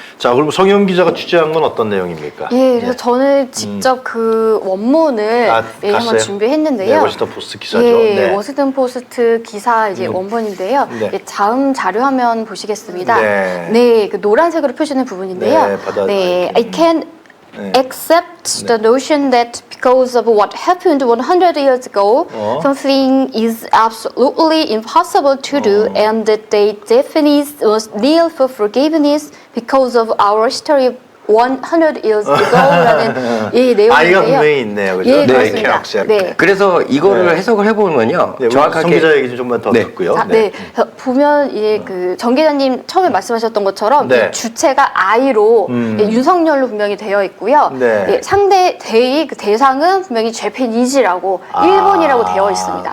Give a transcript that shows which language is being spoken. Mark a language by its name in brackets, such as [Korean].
[Korean] 자, 그럼 성현 기자가 취재한 건 어떤 내용입니까? 예, 그래서 저는 직접 그 원문을 아, 예, 한번 갔어요? 준비했는데요. 네, 워싱턴 포스트 기사죠. 예, 네. 워싱턴 포스트 기사 이제 원본인데요. 네. 예, 다음 자료 화면 보시겠습니다. 네. 네, 그 노란색으로 표시된 부분인데요. 네, [English] 네, I can [Korean] 네. [English] accept the notion that because of what happened 100 years ago, something is absolutely impossible to do, and that they definitely must kneel for forgiveness because of our history 100 years ago라는 [Korean] 이 내용인데요. 아이가 분명히 있네요, 그죠? 예, 네, 그렇습니다. [English] can accept. [Korean] 네. 그래서 이거를 네. 해석을 해보면요. 네, 성 정확하게 기자 얘기 좀만 더 네. 듣고요. 자, 네. 그래서 보면 이제 그 정 기자님 처음에 말씀하셨던 것처럼 네. 이 주체가 I로 예, 윤석열로 분명히 되어 있고요. 네. 예, 상대 대의 그 대상은 분명히 재패니지라고 일본이라고 되어 있습니다.